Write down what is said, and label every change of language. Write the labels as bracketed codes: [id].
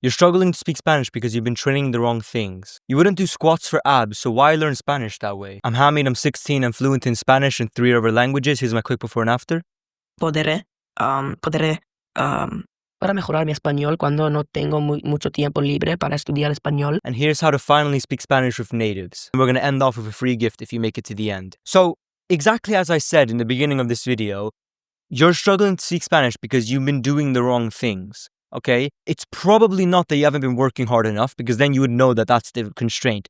[en] You're struggling to speak Spanish because you've been training the wrong things. You wouldn't do squats for abs, so why learn Spanish that way? I'm Hamid, I'm 16, I'm fluent in Spanish and 3 other languages. Here's my quick before and after. [es] Podré para mejorar mi español cuando no tengo mucho tiempo libre para estudiar español. [en] And here's how to finally speak Spanish with natives. And we're going to end off with a free gift if you make it to the end. So, exactly as I said in the beginning of this video, you're struggling to speak Spanish because you've been doing the wrong things. Okay? It's probably not that you haven't been working hard enough, because then you would know that that's the constraint.